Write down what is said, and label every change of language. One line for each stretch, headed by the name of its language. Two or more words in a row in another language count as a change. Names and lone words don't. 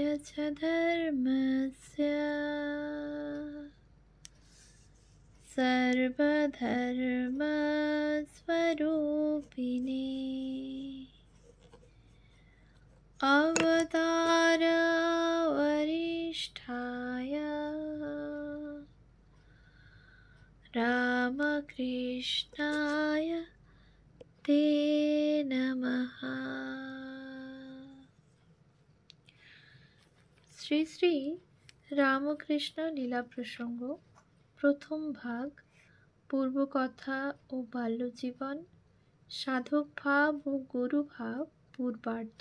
Sanskrit: च धर्मस्य सर्वधर्मस्वरूपिणे अवतार वरिष्ठाय रामकृष्णाय ते नमः।
Bangla: শ্রী শ্রী রামকৃষ্ণ লীলা প্রসঙ্গ প্রথম ভাগ, পূর্বকথা ও বাল্যজীবন, সাধক ভাব ও গুরু ভাব পূর্বার্ধ।